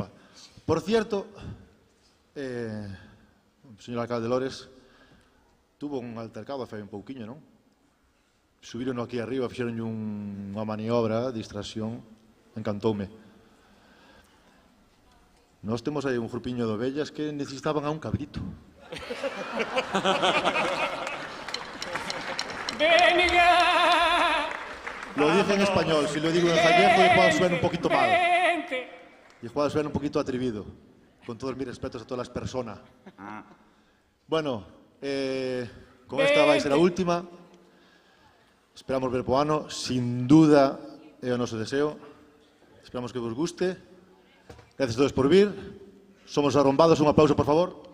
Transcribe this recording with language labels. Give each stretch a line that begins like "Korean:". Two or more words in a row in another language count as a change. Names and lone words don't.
Spanish: Por cierto,
Galician: o señor alcalde Lores
Spanish: tuvo un altercado
Galician: fai un pouquiño, non? Subiron aquí arriba, fixeron unha maniobra, distracción, encantoume. Nós temos aí un grupiño de ovellas que necesitaban a un cabrito.
Spanish: Lo dije en español, si lo digo en gallego igual suena un poquito mal. Igual suena un poquito atrevido. Con todos mis respetos a todas las personas. Bueno,
Galician: con esta vai ser a última. Esperamos ver po ano.
Spanish: Sin duda
Galician: é o noso deseo. Esperamos que vos guste.
Spanish: Gracias a todos
Galician: por vir. Somos Arrombados. Un aplauso, por favor.